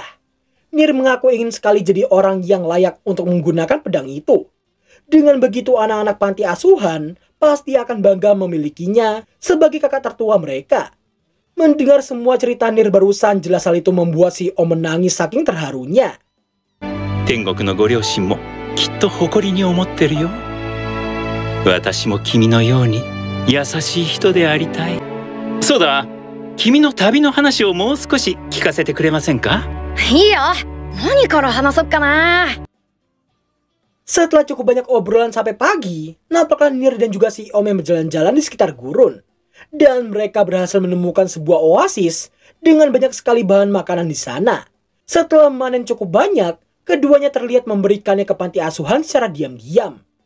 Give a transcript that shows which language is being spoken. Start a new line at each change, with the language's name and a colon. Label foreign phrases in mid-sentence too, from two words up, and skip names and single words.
Indonesian: Nier mengaku ingin sekali jadi orang yang layak untuk menggunakan pedang itu. Dengan begitu anak-anak panti asuhan pasti akan bangga memilikinya sebagai kakak tertua mereka. Mendengar semua cerita Nier barusan, jelas hal itu membuat si Om menangis saking terharunya.
Japanese: 天国のご両親もきっと誇りに思ってるよ。私も君のように優しい人でありたい。そうだ、君の旅の話をもう少し聞かせてくれませんか？いいよ。何から話そっかな。
Indonesian: Setelah cukup banyak obrolan sampai pagi, nampaklah Nier dan juga si Om yang berjalan-jalan di sekitar gurun. Dan mereka berhasil menemukan sebuah oasis dengan banyak sekali bahan makanan di sana. Setelah memanen cukup banyak, keduanya terlihat memberikannya ke panti asuhan secara diam-diam.